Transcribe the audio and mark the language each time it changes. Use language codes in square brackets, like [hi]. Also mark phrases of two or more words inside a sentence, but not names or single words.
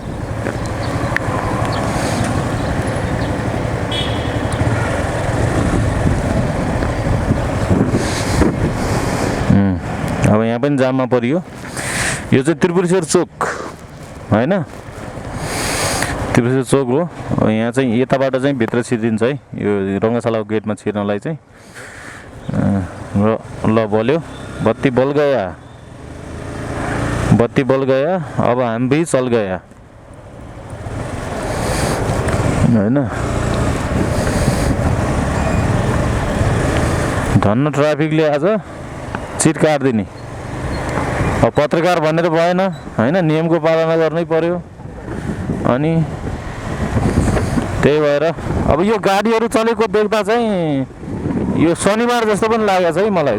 [ne] अब यहाँ पनि जाममा परियो। यो चाहिँ त्रिपुरेश्वर चोक होइन, त्रिपुरेश्वर चोक हो। यहाँ चाहिँ यताबाट चाहिँ भित्र छिरिन्छ है यो रङ्गशालाको गेटमा छिर्नलाई चाहिँ। ल बल्यो, [hi] बत्ती बल गया, अब हम भी चल गया होइन। [ne] धन्न ट्राफिकले आज चिट काट्दिने। अब पत्रकार भनेर भएन होइन, नियमको पालना गर्नै पर्यो। अनि त्यही भएर अब यो गाडीहरू चलेको देख्दा चाहिँ यो शनिबार जस्तो पनि लागेको छ है मलाई।